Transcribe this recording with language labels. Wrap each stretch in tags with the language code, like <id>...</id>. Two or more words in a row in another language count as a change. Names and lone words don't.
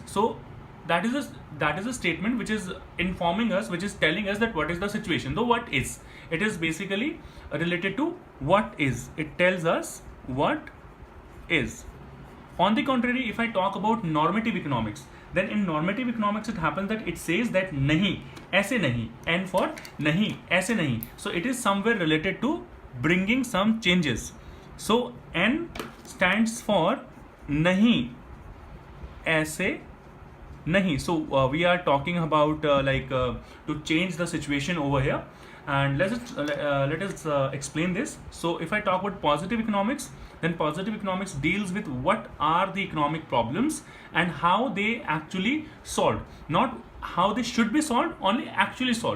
<en>So that is a statement which is informing us, which is telling us that what is the situation. Though what is, it is basically related to what is. It tells us what is. On the contrary, if I talk about normative economics, then in normative economics it happens that it says that</en> <hi>नहीं, ऐसे नहीं,</hi> <en>N for</en> <hi>नहीं, ऐसे नहीं.</hi> <en>So it is somewhere related to bringing some changes. So N stands for</en> <hi>नहीं, ऐसे नहीं.</hi> <en>So we are talking about to change the situation over here, and let us explain this. So if I talk about positive economics, then positive economics deals with what are the economic problems and how they actually solved, not how they should be solved, only actually solved.</en>